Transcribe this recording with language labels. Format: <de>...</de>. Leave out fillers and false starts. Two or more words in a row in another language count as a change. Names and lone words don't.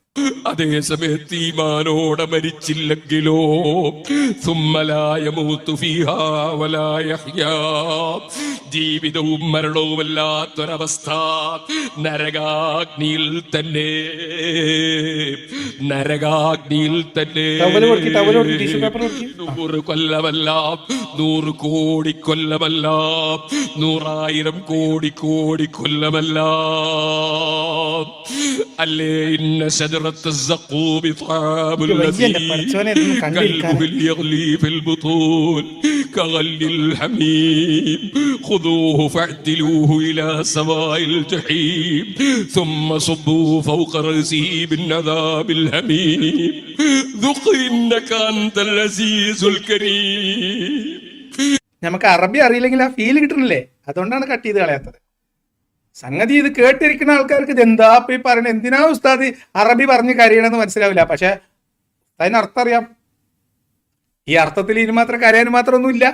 <ml>അതേ സമയത്ത് ഈമാനോടെ മരിച്ചില്ലെങ്കിലോ ജീവിതവും മരണവുമല്ലാത്തൊരവസ്ഥ, നരകാഗ്നിയിൽ തന്നെ, നരകാഗ്നിയിൽ തന്നെ. 100 കൊല്ലമല്ല, 100 കോടി കൊല്ലമല്ല, 100,000 കോടി കൊല്ലമല്ല.</ml> <ar>അല്ലേ ഇന്ന شجرة الزقوم طعام الذين كالمهل يغلي في البطون كغلي الحميم خذوه فاعدلوه إلى سواء الجحيم ثم صبوا فوق رأسه من عذاب الحميم ذق إنك أنت العزيز الكريم.</ar> <ml>നമുക്ക് അറബി അറിയില്ലെങ്കിൽ ആ ഫീൽ കിട്ടണില്ലേ? അതുകൊണ്ടാണ് കട്ട് ചെയ്ത് കളയാത്തത്. സംഗതി ഇത് കേട്ടിരിക്കുന്ന ആൾക്കാർക്ക് ഇത് എന്താ ഈ പറയണത്, എന്തിനാ ഉസ്താദ് അറബി പറഞ്ഞ് കരയണമെന്ന് മനസ്സിലാവില്ല. പക്ഷെ അതിന് അർത്ഥം അറിയാം. ഈ അർത്ഥത്തിൽ ഇനി മാത്രം കരയാനും മാത്രമൊന്നും ഇല്ല.</ml>